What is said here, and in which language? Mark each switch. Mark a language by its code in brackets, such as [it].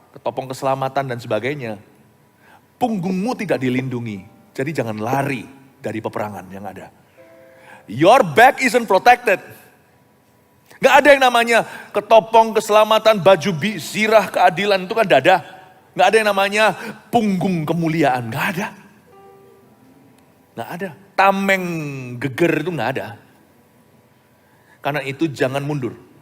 [id] Ketopong keselamatan dan sebagainya. Punggungmu tidak dilindungi. Jadi jangan lari dari peperangan yang ada. [en] Your back isn't protected. [id] Gak ada yang namanya ketopong keselamatan, baju zirah keadilan, itu kan dada. Gak ada yang namanya punggung kemuliaan, gak ada. Gak ada. Tameng geger itu gak ada. Karena itu jangan mundur.